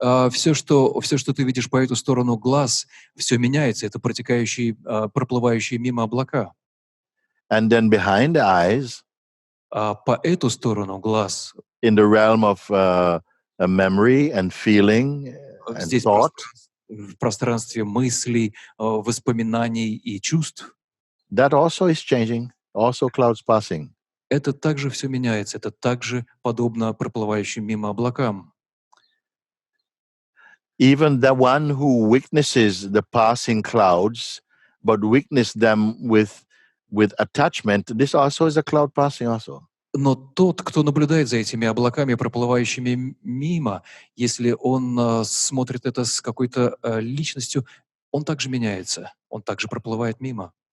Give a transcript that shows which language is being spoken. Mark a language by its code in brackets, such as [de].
[ru] Все, что ты видишь по эту сторону глаз, все меняется. Это проплывающие мимо облака. [en] And then behind the eyes, [ru] По эту сторону глаз, [en] in the realm of a memory and feeling and [ru] здесь [en] thought, [ru] в пространстве мыслей, воспоминаний и чувств, [en] that also is changing, also clouds passing. [ru] это также все меняется. Это также подобно проплывающим мимо облакам. [en] Even the one who witnesses the passing clouds, but witness them with attachment, this also is a cloud passing also. [ru] Но тот, кто наблюдает за этими облаками, проплывающими мимо, если он смотрит это с какой-то личностью, он также меняется, он также проплывает мимо.